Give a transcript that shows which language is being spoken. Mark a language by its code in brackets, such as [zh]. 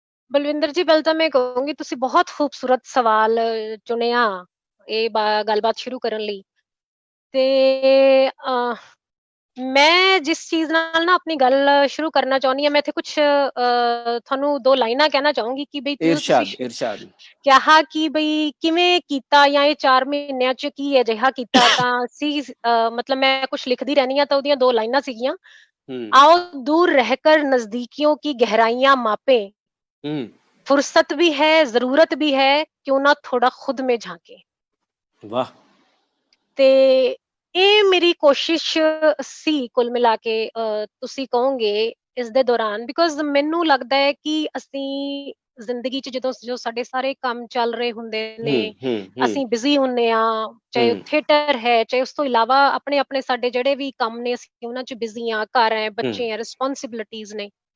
[pa] ਬਲਵਿੰਦਰ ਜੀ, ਪਹਿਲਾਂ ਤਾਂ ਮੈਂ ਕਹੂੰਗੀ ਤੁਸੀਂ ਬਹੁਤ ਖੂਬਸੂਰਤ ਸਵਾਲ ਚੁਣਿਆ ਇਹ ਗੱਲਬਾਤ ਸ਼ੁਰੂ ਕਰਨ ਲਈ। ਤੇ ਮੈਂ ਜਿਸ ਚੀਜ਼ ਨਾਲ ਨਾ ਆਪਣੀ ਗੱਲ ਸ਼ੁਰੂ ਕਰਨਾ ਚਾਹੁੰਦੀ ਹਾਂ, ਮੈਂ ਇੱਥੇ ਕੁਛ ਤੁਹਾਨੂੰ 2 ਲਾਈਨਾਂ ਕਹਿਣਾ ਚਾਹੂੰਗੀ ਕਿ ਬਈ ਇਰਸ਼ਾਦ ਕਿਹਾ ਕਿ ਬਈ ਕਿਵੇਂ ਕੀਤਾ, ਜਾਂ ਇਹ 4 ਮਹੀਨਿਆਂ 'ਚ ਕੀ ਅਜਿਹਾ ਕੀਤਾ। ਤਾਂ ਸੀ ਮਤਲਬ ਮੈਂ ਕੁਛ ਲਿਖਦੀ ਰਹਿੰਦੀ ਹਾਂ, ਤਾਂ ਉਹਦੀਆਂ 2 ਲਾਈਨਾਂ ਸੀਗੀਆਂ, [hi] आओ दूर रहकर नजदीकियों की गहराइयां मापे, फुर्सत भी है जरूरत भी है, क्यों ना थोड़ा खुद में झांके। वाह। [pa] ਤੇ ਇਹ ਮੇਰੀ ਕੋਸ਼ਿਸ਼ ਸੀ ਕੁੱਲ ਮਿਲਾ ਕੇ, ਤੁਸੀਂ ਕਹੋਗੇ ਇਸ ਦੇ ਦੌਰਾਨ, ਬਿਕੋਜ਼ ਮੈਨੂੰ ਲੱਗਦਾ ਹੈ ਕਿ ਅਸੀਂ ਜ਼ਿੰਦਗੀ 'ਚ ਜੋ ਸਾਡੇ ਸਾਰੇ ਕੰਮ ਚੱਲ ਰਹੇ ਹੁੰਦੇ ਨੇ, ਅਸੀਂ ਬਿਜ਼ੀ ਹੁੰਨੇ ਆ, ਚਾਹੇ ਥੀਏਟਰ ਹੈ, ਚਾਹੇ ਉਸ ਤੋਂ ਇਲਾਵਾ ਆਪਣੇ ਆਪਣੇ ਸਾਡੇ ਜਿਹੜੇ ਵੀ ਕੰਮ ਨੇ, ਅਸੀਂ ਉਹਨਾਂ 'ਚ ਬਿਜ਼ੀ ਆ, ਘਰ ਹੈ, ਬੱਚੇ ਹੈ, ਰਿਸਪੌਂਸਿਬਿਲਿਟੀਜ਼ ਨੇ।